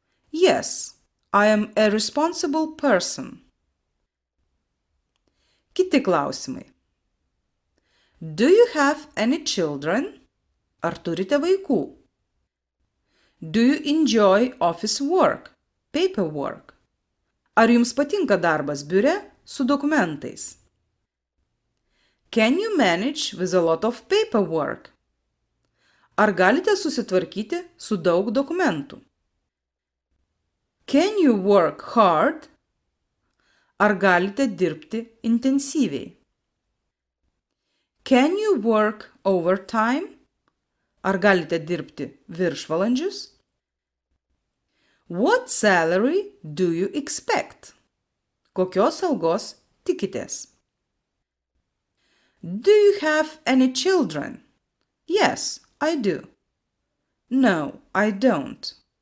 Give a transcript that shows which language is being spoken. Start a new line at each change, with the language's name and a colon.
English: Yes, I am a responsible person.
Lithuanian: Kiti klausimai.
English: Do you have any children?
Lithuanian: Ar turite vaikų?
English: Do you enjoy office work, paperwork?
Lithuanian: Ar jums patinka darbas biure su dokumentais?
English: Can you manage with a lot of paperwork?
Lithuanian: Ar galite susitvarkyti su daug dokumentų?
English: Can you work hard?
Lithuanian: Ar galite dirbti intensyviai?
English: Can you work overtime?
Lithuanian: Ar galite dirbti viršvalandžius?
English: What salary do you expect?
Lithuanian: Kokios algos tikitės?
English: Do you have any children? Yes, I do. No, I don't.